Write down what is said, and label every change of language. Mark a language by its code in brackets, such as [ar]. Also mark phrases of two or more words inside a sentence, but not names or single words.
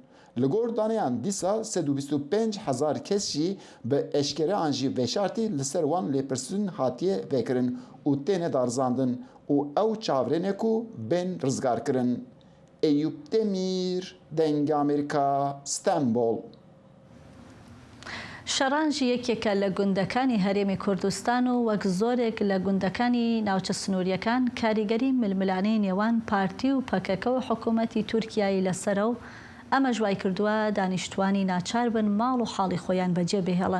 [ku] Li gor daneyan dîsa 125,000 kes jî bi eşkereyan jî veşartî li ser wan lêpirsîn hatiye vekirin û têne darzandin û ew çavrêne ku bên rizgar kirin. Eyüp Demir, Dengê Amerîka, Stenbol. [ckb] شەڕان یەکێکە لە گوندەکانی هەرێمی کوردستان و وەک زۆرێک لە گوندەکانی ناوچە سنووریەکان کاریگەری ململانەی نێوان پارتی و پەکەکە و حکوومەتی تورکیایی لەسەرە و ئەمە ژوای کردووە دانیشتوانی ناچار بن ماڵ و حاڵی خۆیان بەجێ بهێڵن.